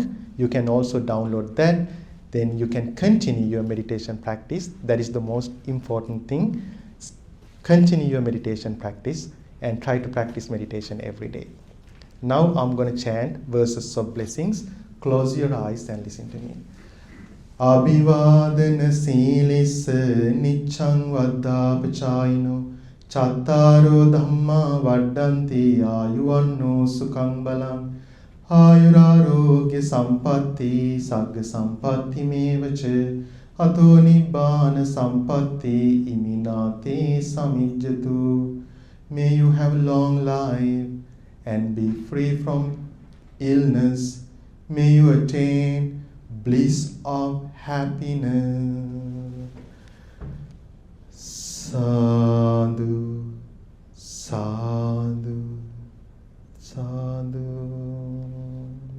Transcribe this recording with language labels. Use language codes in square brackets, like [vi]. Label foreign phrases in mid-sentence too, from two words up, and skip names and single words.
[en] You can also download that. Then you can continue your meditation practice. That is the most important thing. Continue your meditation practice and try to practice meditation every day. Now I'm going to chant verses of blessings. Close your eyes and listen to me. [pi] Abhivadana silissa niccang vaddapachayino chattaro dhamma vaddanti ayuvanno sukhang balam ayurarogya sampatti sagga sampatti mevacha ato nibbana sampatti iminate samijjatu. [en] May you have long life and be free from illness. May you attain bliss of happiness. [pi] Sadhu, sadhu, sadhu.